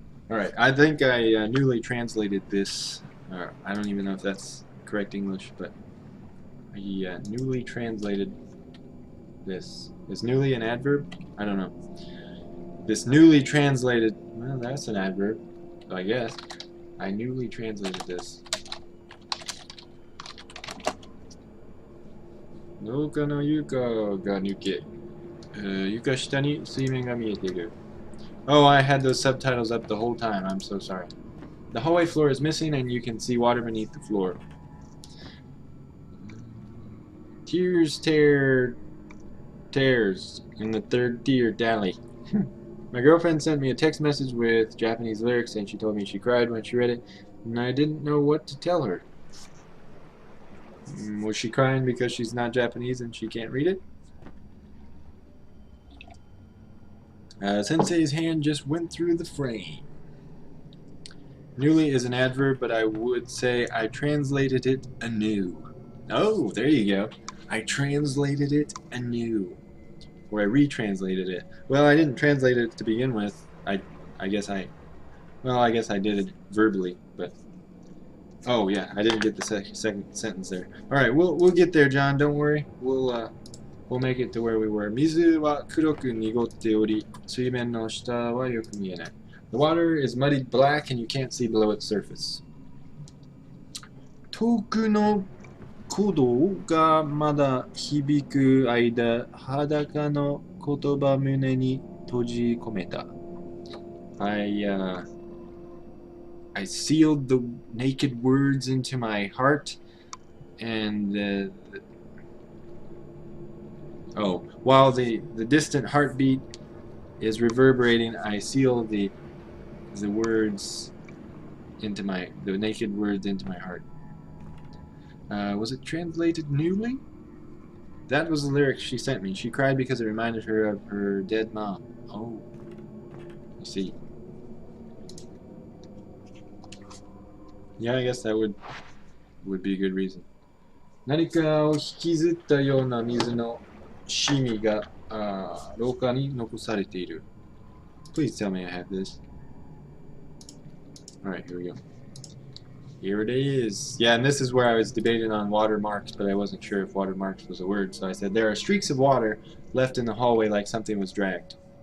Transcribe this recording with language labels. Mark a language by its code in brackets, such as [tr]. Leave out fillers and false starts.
[en] Alright, I think I newly translated this. I don't even know if that's correct English, but I newly translated this. Is newly an adverb? I don't know. This newly translated, well, that's an adverb, I guess. I newly translated this. [ja] 廊下の床が抜け、床下に水面が見えている。 [en] Oh, I had those subtitles up the whole time. I'm so sorry. The hallway floor is missing and you can see water beneath the floor. Tears tears in the third tier dally. My girlfriend sent me a text message with Japanese lyrics and she told me she cried when she read it and I didn't know what to tell her. Was she crying because she's not Japanese and she can't read it? Sensei's hand just went through the frame. Newly is an adverb, but I would say I translated it anew. Oh, there you go. I translated it anew. Or I retranslated it. Well, I didn't translate it to begin with. I guess I did it verbally, but oh yeah, I didn't get the second sentence there. All right, we'll get there, John. Don't worry. We'll make it to where we were. [ja] 水は黒く濁っており、水面の下はよく見えない。 [en] The water is muddied black and you can't see below its surface. [ja] 遠くの鼓動がまだ響く間、裸の言葉胸に閉じ込めた。 [en] I sealed the naked words into my heart, and while the distant heartbeat is reverberating, I seal the words into the naked words into my heart. Was it translated newly? That was the lyric she sent me. She cried because it reminded her of her dead mom. Oh, I see. Yeah, I guess that would be a good reason. [ja] 何かを引きずったような水のシミが廊下に残されている。 [en] Please tell me I have this. Alright, here we go. Here it is. Yeah, and this is where I was debating on watermarks, but I wasn't sure if watermarks was a word, so I said there are streaks of water left in the hallway like something was dragged.